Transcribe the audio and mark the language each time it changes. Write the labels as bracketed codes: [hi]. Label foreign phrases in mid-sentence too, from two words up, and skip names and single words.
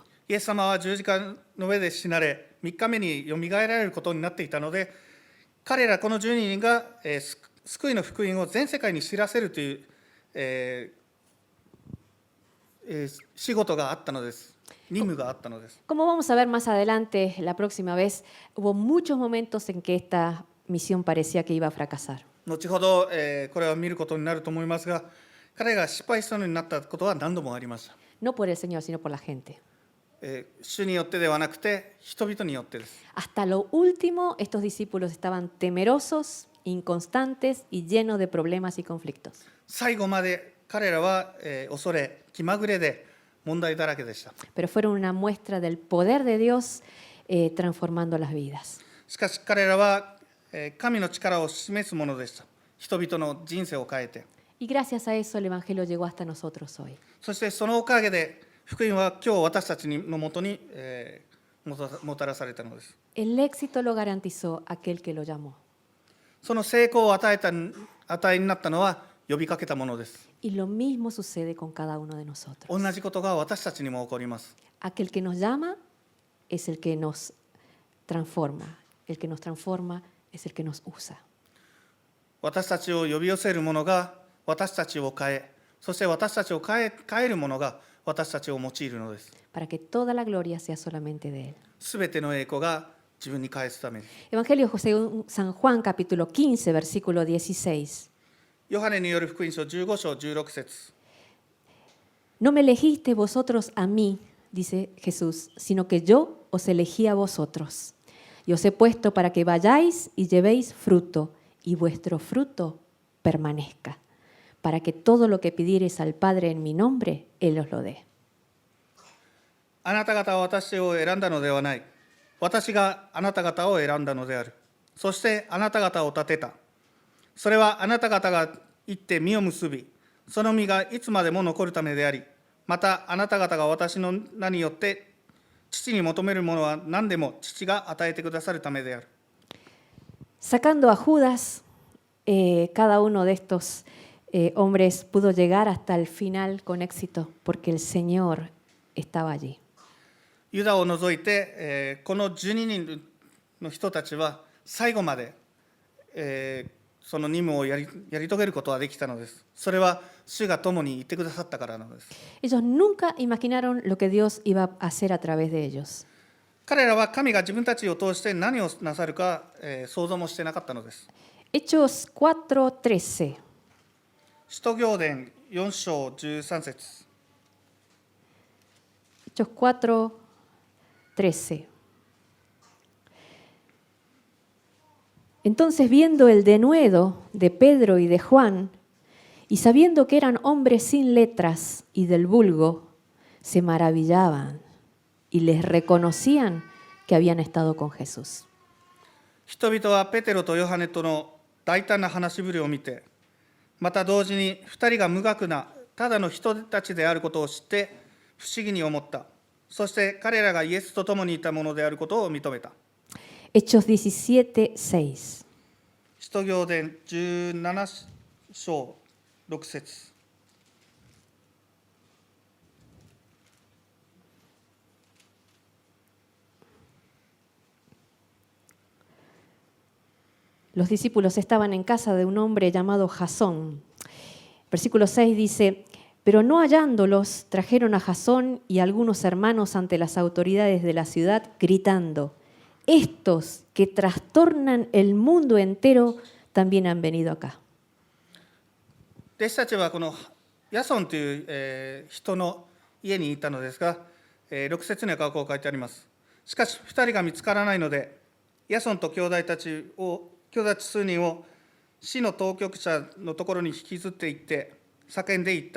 [ja] イエス様は十字架の上で死なれ、3日目によみがえられることになっていたので、彼らこの12人が、救いの福音を全世界に知らせるという、仕事があったのです。任務があったのです。 [es] Como vamos a ver más adelante, la próxima vez, hubo muchos momentos en que esta misión parecía que iba a fracasar. [ja] 後ほど、これは見ることになると思いますが、彼が失敗したようになったことは何度もありました。 [es] No por el Señor, sino por la gente. [ja] 主によってではなくて、人々によってです。 [es] Hasta lo último, estos discípulos estaban temerosos, inconstantes y llenos de problemas y conflictos. [ja] 最後まで彼らは、恐れ、気まぐれで問題だらけでした。 [es] Pero fueron una muestra del poder de Dios transformando las vidas. [ja] しかし彼らは神の力を示すものでした。人々の人生を変えて。 [es] Y gracias a eso el Evangelio llegó hasta nosotros hoy. [ja] そしてそのおかげで福音は今日私たちのもとに、もたらされたのです。 [es] El éxito lo garantizó aquel que lo llamó. [ja] その成功を与えになったのは呼びかけたものです。 [es] Y lo mismo sucede con cada uno de nosotros. [ja] 同じことが私たちにも起こります。 [es] Aquel que nos llama es el que nos transforma. El que nos transforma es el que nos usa. [ja] 私たちを呼び寄せるものが私たちを変え、そして私たちを変えるものが私たちを用いるのです。 [es] Para que toda la gloria sea solamente de Él. [ja] すべての栄光が自分に返すために。 [es] Evangelio según San Juan, capítulo 15, versículo 16. [ja] ヨハネによる福音書15章16節。 [es] No me elegiste vosotros a mí, dice Jesús, sino que yo os elegí a vosotros. Y os he puesto para que vayáis y llevéis fruto, y vuestro fruto permanezca, para que todo lo que pidiereis al Padre en mi nombre, Él os lo dé. [ja] あなた方は私を選んだのではない。私があなた方を選んだのである。そしてあなた方を立てた。それはあなた方が行って実を結び、その実がいつまでも残るためであり、またあなた方が私の名によって父に求めるものは何でも父が与えてくださるためである。 [es] Sacando a Judas, cada uno de estos hombres pudo llegar hasta el final con éxito, porque el Señor estaba allí. [ja] ユダを除いて、この12人の人たちは最後まで、その任務をやり遂げることができたのです。それは主が共にいてくださったからなのです。 [es] Ellos nunca imaginaron lo que Dios iba a hacer a través de ellos. [ja] 彼らは神が自分たちを通して何をなさるか、想像もしてなかったのです。 [es] Hechos 4:13. [ja] 使徒行伝4章13節。 [es] Hechos 4:13. Entonces, viendo el denuedo de Pedro y de Juan, y sabiendo que eran hombres sin letras y del vulgo, se maravillaban y les reconocían que habían estado con Jesús. [ja] 人々はペテロとヨハネとの大胆な話しぶりを見て、また同時に2人が無学なただの人たちであることを知って不思議に思った。そして彼らがイエスと共にいたものであることを認めた。 [es] Hechos 17:6. [ja] 使徒行伝17章6節。 [es] Los discípulos estaban en casa de un hombre llamado Jasón. Versículo 6 dice, pero no hallándolos, trajeron a Jasón y algunos hermanos ante las autoridades de la ciudad, gritando, estos que trastornan el mundo entero también han venido acá. [ja] 弟子たちはこのヤソンという、人の家にいたのですが、6節にはこう書いてあります。しかし2人が見つからないので、ヤソンと兄弟たち数人を市の当局者のところに引きずって行って叫んでいった。